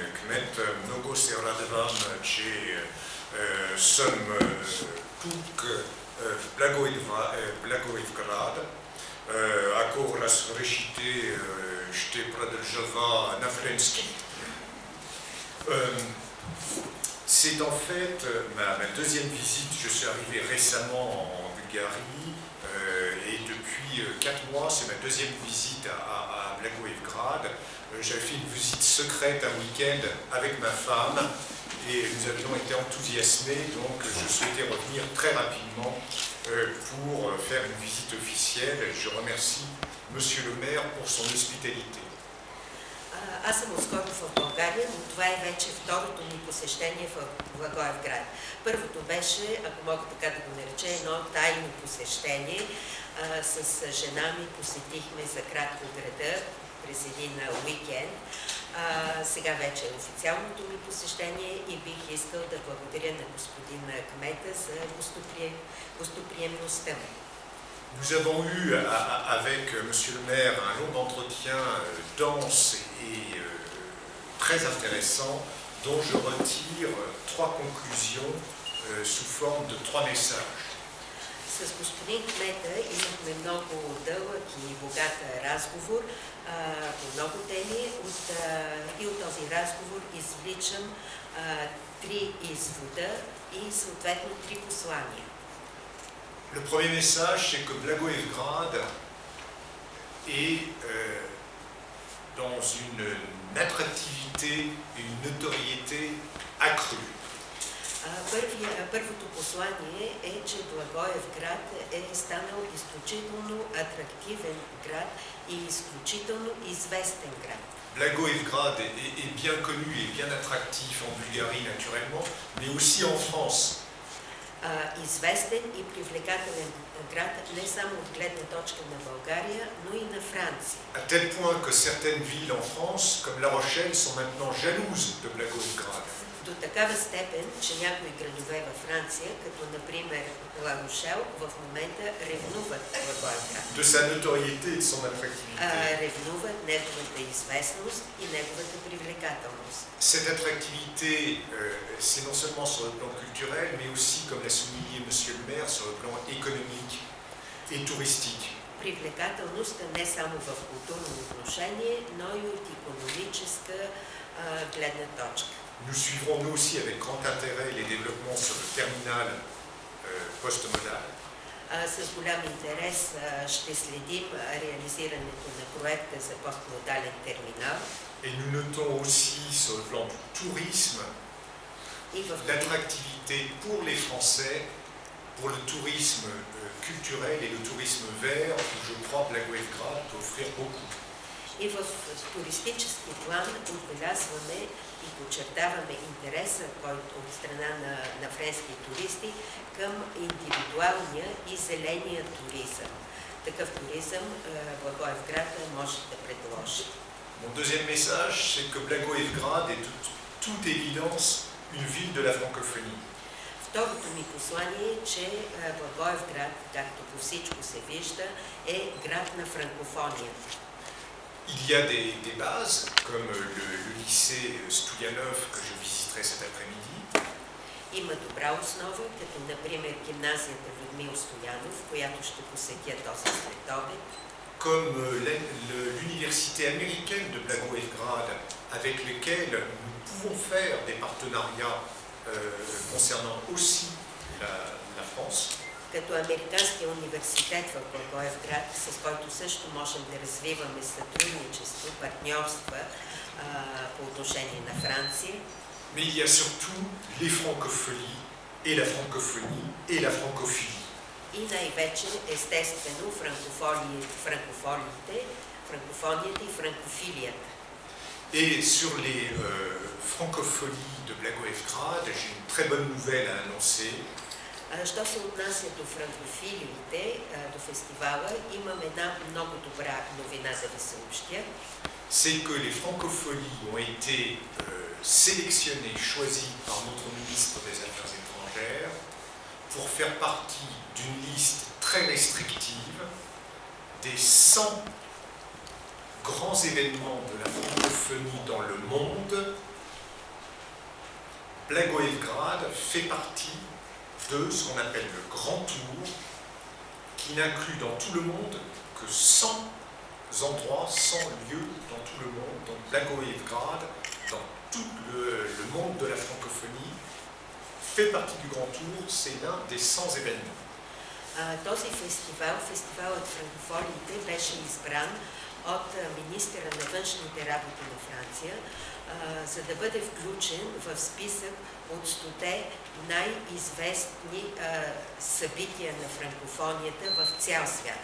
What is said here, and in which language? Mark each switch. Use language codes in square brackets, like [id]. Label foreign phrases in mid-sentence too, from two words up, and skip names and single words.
[bg] мет много се радвам, че съм тук в Благоевград, ако разрешите ще продължа на френски. [fr] C'est en fait ma deuxième visite. Je suis arrivé récemment en Bulgarie et depuis 4 mois, c'est ma deuxième visite à Blagoevgrad. J'avais fait une visite secrète un week-end avec ma femme et nous avions été enthousiasmés, donc je souhaitais revenir très rapidement pour faire une visite officielle. Je remercie Monsieur le maire pour son hospitalité. [bg] Аз съм отскоро в България, но това е вече второто ми посещение в Благоевград. Първото беше, ако мога така да го нареча, едно тайно посещение. С жена ми посетихме за кратко града през един уикенд. Сега вече е официалното ми посещение и бих искал да благодаря на господин кмета за гостоприемността ми. [fr] Nous avons eu avec Monsieur le maire un long entretien dense et très intéressant dont je retire 3 conclusions sous forme de 3 messages. [bg] С господин кмета имахме много дълъг и богат разговор по много теми и от този разговор извличам 3 извода и съответно 3 послания. [fr] Le premier message, c'est que Blagoevgrad est dans une attractivité, une notoriété accrue. [bg] Първото послание е, че Благоевград е станал изключително атрактивен град и изключително известен град. [fr] Blagoevgrad est bien connu et bien attractif en Bulgarie naturellement, mais aussi en France. [bg] Известен и привлекателен град не само от гледна точка на България, но и на Франция. [fr] À tel point que certaines villes en France, comme La Rochelle, sont maintenant jalouses de Blagoevgrad. [bg] До такава степен, че някои градове във Франция, като например Ла Рошел, в момента ревнуват Благоевград. [fr] De sa notoriété et de son attractivité. [bg] Ревнуват неговата известност и неговата привлекателност. [fr] Cette attractivité, c'est non seulement sur le plan culturel, mais aussi, comme l'a souligné Monsieur le maire, sur le plan économique et touristique. [bg] Привлекателността не само в културно отношение, но и от икономическа гледна точка. [fr] Nous suivrons nous aussi avec grand intérêt les développements sur le terminal postmodal. [bg] С голям интерес ще следим реализирането на проекта за постмодален терминал. [fr] Et nous notons aussi sur le plan du tourisme l'attractivité pour les Français, pour le tourisme culturel et le tourisme vert, où je crois que Blagoevgrad peut offrir beaucoup. [bg] И в туристически план отбелязваме и подчертаваме интереса, който от страна на френски туристи към индивидуалния и зеления туризъм. Такъв туризъм Благоевград може да предложи. [fr] Mon deuxième message, c'est que Blagoevgrad est de toute évidence une ville de la francophonie. [bg] Второто ми послание е, че Благоевград, както по всичко се вижда, е град на франкофонията. [fr] Il y a des bases, comme le lycée Stoyanov que je visiterai cet après-midi. [bg] Има добра основа, като например гимназията Людмил Стоянов, която ще посетя този следобед. [fr] Comme l'université américaine de Blagoevgrad, avec lequel nous pouvons faire des partenariats concernant aussi la France. [bg] Като Американския университет в Благоевград, с който също можем да развиваме сътрудничество, партньорства по отношение на Франция. [fr] Mais il y a surtout les francophonies et la francophonie et la francophilie. [bg] И най-вече, естествено, франкофонията и франкофилията. [fr] Et sur les francophonies de Blagoevgrad, j'ai une très bonne nouvelle à annoncer. [bg] Що се отнася до франкофилиите, до фестивала, имам една много добра новина да ви съобщя. [fr] C'est que les francophonies ont été sélectionnées, choisies par notre ministre des Affaires étrangères pour faire partie d'une liste très restrictive des 100 grands événements de la francophonie dans le monde Blagoevgrad fait partie de ce qu'on appelle le Grand Tour, qui n'inclut dans tout le monde que 100 endroits, 100 lieux dans tout le monde. Donc Blagoevgrad, dans tout le monde de la francophonie, fait partie du Grand Tour, c'est l'un des 100 événements. [bg] Този фестивал, фестивалът Франкофониите, беше избран от министъра на външните работи на Франция, за да бъде включен в списък от 100 най-известни събития на франкофонията в цял свят.